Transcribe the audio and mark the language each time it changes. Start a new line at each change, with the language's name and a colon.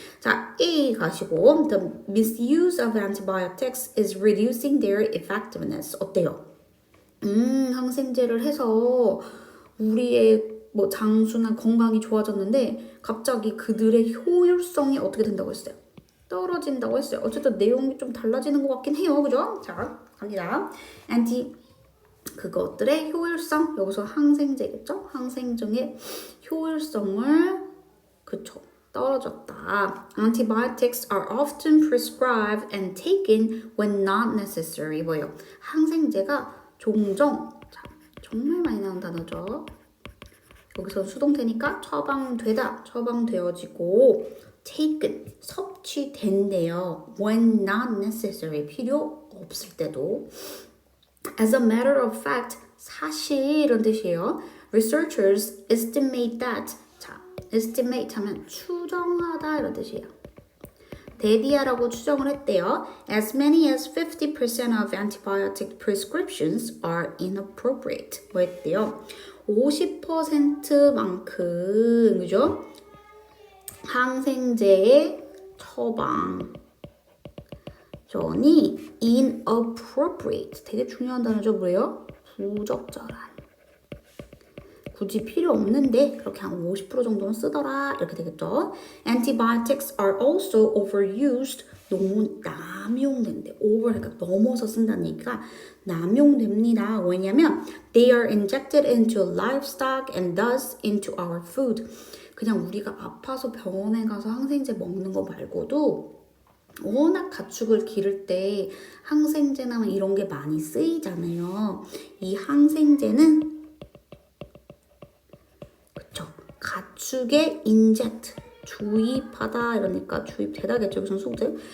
Korean: 자, A 가시고
English: the misuse of antibiotics is reducing their effectiveness.
Korean: 어때요? 항생제를 해서 우리의 뭐 장수나 건강이 좋아졌는데 갑자기 그들의 효율성이 어떻게 된다고 했어요? 떨어진다고 했어요. 어쨌든 내용이 좀 달라지는 것 같긴 해요. 그죠? 자, 갑니다. 그것들의 효율성, 여기서 항생제겠죠? 항생제의 효율성을 그쵸? 떨어졌다.
English: Antibiotics are often prescribed and taken when not necessary.
Korean: 뭐예요? 항생제가 종종 정말 많이 나온 단어죠. 여기서 수동태니까 처방되어지고 taken 섭취된대요.
English: When not necessary
Korean: 필요 없을 때도.
English: As a matter of fact
Korean: 사실 이런 뜻이에요.
English: Researchers estimate that estimate
Korean: 하면 추정하다 이런 뜻이에요. 대디아라고 추정을 했대요.
English: As many as 50% of antibiotic prescriptions are inappropriate.
Korean: 뭐 했대요? 50%만큼 그죠? 항생제의 처방전이 inappropriate. 되게 중요한 단어죠. 뭐예요? 부적절한. 굳이 필요 없는데 그렇게 한 50% 정도는 쓰더라 이렇게 되겠죠.
English: Antibiotics are also overused.
Korean: 너무 남용된대. over 그러니까 넘어서 쓴다는 얘기가 남용됩니다. 왜냐면
English: they are injected into livestock and thus into our food.
Korean: 그냥 우리가 아파서 병원에 가서 항생제 먹는 거 말고도 워낙 가축을 기를 때 항생제나 이런 게 많이 쓰이잖아요. 이 항생제는 가축에 inject 주입하다 이러니까 주입되다겠죠. 무슨 소들?